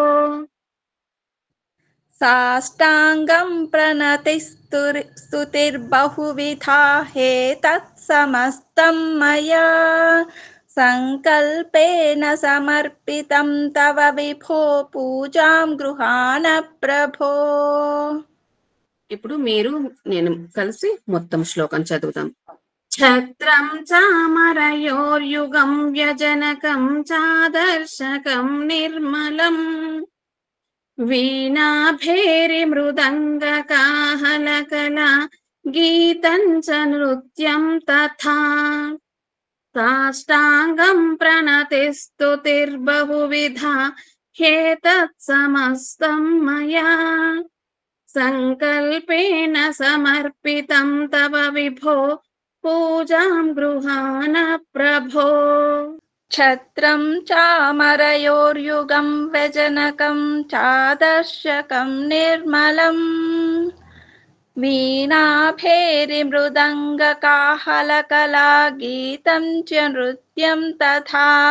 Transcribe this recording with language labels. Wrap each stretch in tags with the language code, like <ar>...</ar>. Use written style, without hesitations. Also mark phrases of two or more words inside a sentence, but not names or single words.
<sa>సాష్టాంగం ప్రణతిస్తుతిర్బహువిధా హేతత్ సమస్తం మయా సంకల్పేన సమర్పితం తవ విభో పూజాం గృహాణ ప్రభో.</sa> <te>ఇప్పుడు మీరు నేను కలిసి మొత్తం శ్లోకం చదువుదాం.</te> <sa>ఛత్రం చామరయోర్యుగం వ్యజనకం చాదర్శకం నిర్మలం वीणाभेरि मृदङ्गकाहलकला गीतं च नृत्यं तथा साष्टाङ्गं प्रणतिस्तुतिर्बहुविधा ह्येतत् समस्तं मया सङ्कल्पेन समर्पितं तव विभो पूजां गृहाण प्रभो। ఛత్రం చామరయోర్యుగం వ్యజనకం చాదర్శకం నిర్మలం వీణాభేరిమృదంగకాహలకలా గీతం చ నృత్యం తథా</sa>